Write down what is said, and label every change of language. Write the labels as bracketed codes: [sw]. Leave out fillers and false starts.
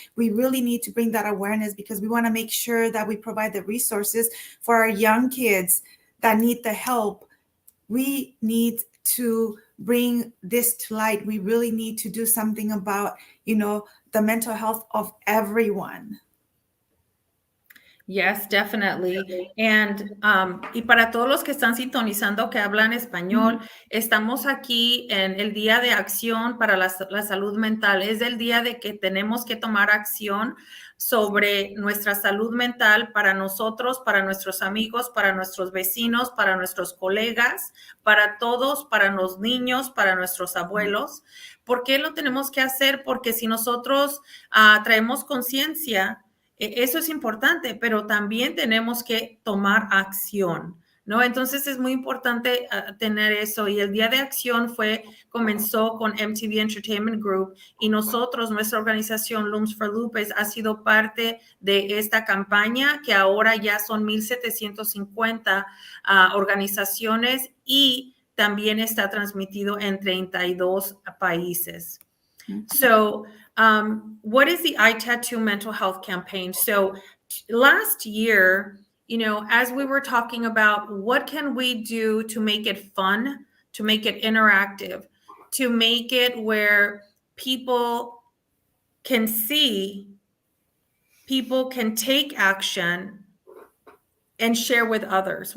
[en] We really need to bring that awareness because we want to make sure that we provide the resources for our young kids that need the help. We need to bring this to light. We really need to do something about, you know, the mental health of everyone. Yes, definitely. [es] Y para todos los que están sintonizando que hablan español, estamos aquí en el Día de Acción para la Salud Mental. Es el día de que tenemos que tomar acción sobre nuestra salud mental para nosotros, para nuestros amigos, para nuestros vecinos, para nuestros colegas, para todos, para los niños, para nuestros abuelos. ¿Por qué lo tenemos que hacer? Porque si nosotros traemos conciencia, eso es importante, pero también tenemos que tomar acción, ¿no? Entonces es muy importante tener eso. Y el Día de Acción comenzó con MTV Entertainment Group y nosotros, nuestra organización Looms for Lupus, ha sido parte de esta campaña que ahora ya son 1,750 organizaciones y también está transmitido en 32 países. [en] So, what is the I Tattoo mental health campaign? So last year, you know, as we were talking about what can we do to make it fun, to make it interactive, to make it where people can see, people can take action and share with others.